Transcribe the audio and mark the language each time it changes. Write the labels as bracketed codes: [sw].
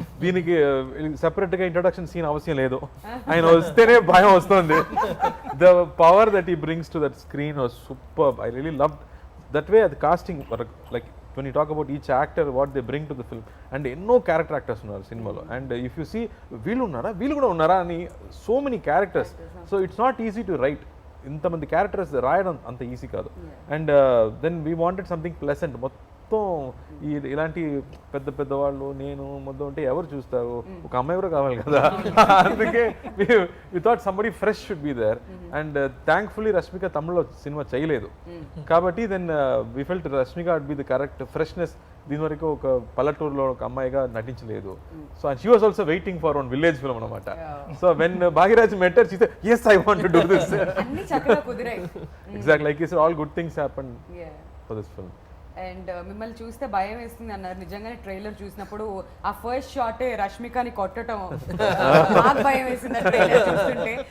[te] దీనికి సెపరేట్గా introduction scene అవసరం లేదు, ఆయన వస్తేనే భయం వస్తుంది. [en] The power that he brings to that screen was superb. I really loved that way. The casting, like when you talk about each actor, what they bring to the film, and [te] ఎన్నో character actors ఉన్నారు సినిమాలో. [en] and if you see [te] వీళ్ళు ఉన్నారా వీళ్ళు కూడా ఉన్నారా అని, [en] So many characters. So it's not easy to write. [te] ఇంతమంది క్యారెక్టర్స్ రాయడం అంత ఈజీ కాదు. [en] And then we wanted something pleasant. [te] మొత్తం ఇలాంటి పెద్ద పెద్ద వాళ్ళు నేను మొత్తం ఉంటే ఎవరు చూస్తారు, ఒక అమ్మాయి కూడా కావాలి కదా. [en] అందుకే we thought somebody fresh should be there. And thankfully Rashmika [te] తమిళ్లో సినిమా చేయలేదు కాబట్టి [en] Then we felt Rashmika would be the correct freshness. [te] దీని వరకు ఒక పల్లెటూరులో ఒక అమ్మాయిగా నటించలేదు. [en] So and she was also waiting for one village film అనమాట. So when Bhagyaraj met her, she said, yes, I want to do this. [te] అన్ని చక్కగా కుదిరాయి. [en] Exactly, like you said, all good things happened for this film. [te] And మిమ్మల్ని చూస్తే భయం వేస్తుంది అన్నారు. నిజంగానే trailer చూసినప్పుడు ఆ ఫస్ట్ షాటే రష్మికని కొట్టడం నాకు భయం వేసింది ట్రైలర్ చూస్తుంటే.